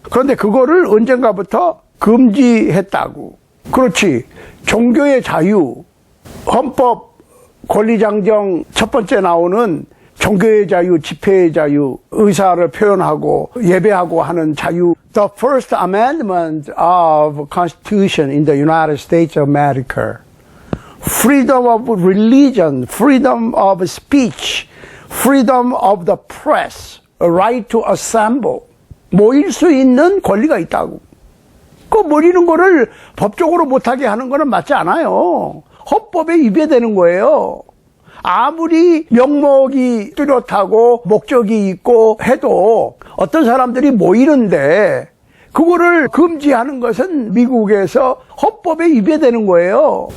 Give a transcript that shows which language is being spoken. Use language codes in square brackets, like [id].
[ko] 그런데 그거를 언젠가부터 금지했다고. 그렇지. 종교의 자유, 헌법 권리장정 첫 번째 나오는 종교의 자유, 집회의 자유, 의사를 표현하고 예배하고 하는 자유. [en] The First Amendment of Constitution in the United States of America. Freedom of religion, freedom of speech, freedom of the press, a right to assemble. [ko] 모일 수 있는 권리가 있다고. 그 모이는 거를 법적으로 못하게 하는 거는 맞지 않아요. 헌법에 위배되는 거예요. 아무리 명목이 뚜렷하고 목적이 있고 해도 어떤 사람들이 모이는데 그거를 금지하는 것은 미국에서 헌법에 위배되는 거예요.